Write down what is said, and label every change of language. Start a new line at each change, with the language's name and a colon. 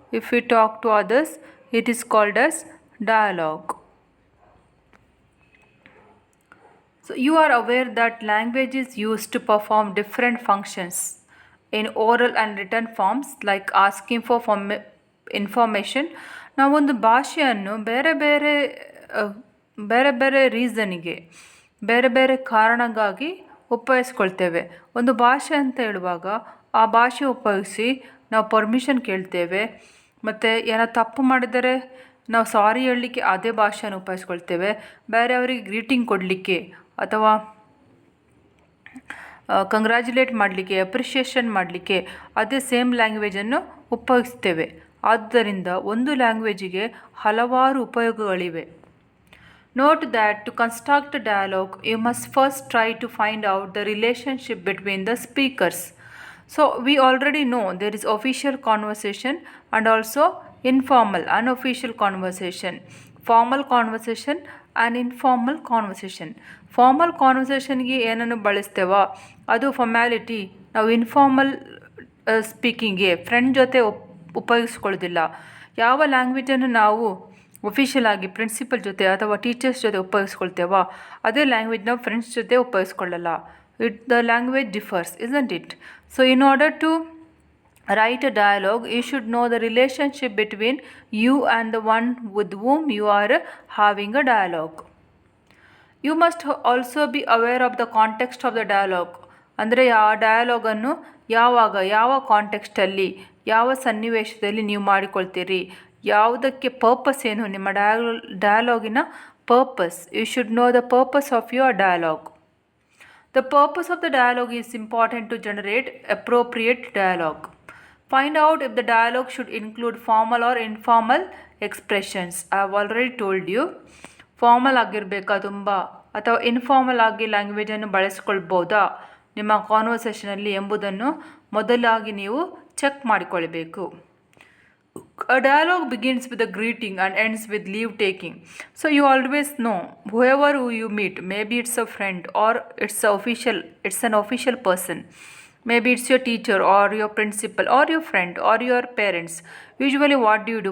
English: If we talk to others, it is called as dialogue. So, you are aware that language is used to perform different functions in oral and written forms like asking for information.
Kannada: ನಾವೊಂದು ಭಾಷೆಯನ್ನು ಬೇರೆ ಬೇರೆ ಬೇರೆ ಬೇರೆ ರೀಸನಿಗೆ ಬೇರೆ ಬೇರೆ ಕಾರಣಕ್ಕಾಗಿ ಉಪಯೋಗಿಸ್ಕೊಳ್ತೇವೆ. ಒಂದು ಭಾಷೆ ಅಂತ ಹೇಳುವಾಗ ಆ ಭಾಷೆ ಉಪಯೋಗಿಸಿ ನಾವು ಪರ್ಮಿಷನ್ ಕೇಳ್ತೇವೆ. ಮತ್ತು ಏನೋ ತಪ್ಪು ಮಾಡಿದರೆ ನಾವು ಸಾರಿ ಹೇಳಲಿಕ್ಕೆ ಅದೇ ಭಾಷೆಯನ್ನು ಉಪಯೋಗಿಸ್ಕೊಳ್ತೇವೆ. ಬೇರೆಯವರಿಗೆ ಗ್ರೀಟಿಂಗ್ ಕೊಡಲಿಕ್ಕೆ ಅಥವಾ ಕಂಗ್ರ್ಯಾಚುಲೇಟ್ ಮಾಡಲಿಕ್ಕೆ ಅಪ್ರಿಷಿಯೇಷನ್ ಮಾಡಲಿಕ್ಕೆ ಅದೇ ಸೇಮ್ ಲ್ಯಾಂಗ್ವೇಜನ್ನು ಉಪಯೋಗಿಸ್ತೇವೆ. ಆದ್ದರಿಂದ ಒಂದು ಲ್ಯಾಂಗ್ವೇಜಿಗೆ ಹಲವಾರು ಉಪಯೋಗಗಳಿವೆ.
English: Note that to construct a dialogue, you must first try to find out the relationship between the speakers. So, we already know there is official conversation and also informal, unofficial conversation, formal conversation and informal conversation.
Kannada: Formal ಕಾನ್ವರ್ಸೇಷನ್ಗೆ ಏನನ್ನು ಬಳಸ್ತೇವೋ ಅದು formality. ನಾವು informal ಸ್ಪೀಕಿಂಗ್ಗೆ friend ಜೊತೆ ಉಪಯೋಗಿಸ್ಕೊಳ್ಳೋದಿಲ್ಲ. ಯಾವ ಲ್ಯಾಂಗ್ವೇಜನ್ನು ನಾವು official ಆಗಿ principal ಜೊತೆ ಅಥವಾ teachers ಜೊತೆ ಉಪಯೋಗಿಸ್ಕೊಳ್ತೇವೋ ಅದೇ ಲ್ಯಾಂಗ್ವೇಜ್ ನಾವು ಫ್ರೆಂಡ್ಸ್ ಜೊತೆ ಉಪಯೋಗಿಸ್ಕೊಳ್ಳಲ್ಲ.
English: The language differs, isn't it? So in order to write a dialogue, you should know the relationship between you and the one with whom you are having a dialogue. You must also be aware of the context of the dialogue.
Kannada: ಅಂದರೆ ಆ ಡಯಾಲಾಗನ್ನು ಯಾವಾಗ, ಯಾವ ಕಾಂಟೆಕ್ಸ್ಟಲ್ಲಿ, ಯಾವ ಸನ್ನಿವೇಶದಲ್ಲಿ ನೀವು ಮಾಡಿಕೊಳ್ತೀರಿ, ಯಾವುದಕ್ಕೆ purpose ಏನು, ನಿಮ್ಮ ಡಯಾಲಾಗಿನ purpose.
English: You should know the purpose of your dialogue. The purpose of the dialogue is important to generate appropriate dialogue. Find out if the dialogue should include formal or informal expressions. I have already told you.
Kannada: Formal ಆಗಿರಬೇಕಾ ತುಂಬ, ಅಥವಾ informal ಆಗಿ ಲ್ಯಾಂಗ್ವೇಜನ್ನು ಬಳಸ್ಕೊಳ್ಬೋದಾ ನಿಮ್ಮ ಕಾನ್ವರ್ಸೇಷನಲ್ಲಿ ಎಂಬುದನ್ನು ಮೊದಲಾಗಿ ನೀವು check ಮಾಡಿಕೊಳ್ಬೇಕು.
English: A dialogue begins with a greeting and ends with leave taking. So you always know whoever you meet, maybe it's a friend or it's an official person. Maybe it's your teacher or your principal or your friend or your parents. Usually what do?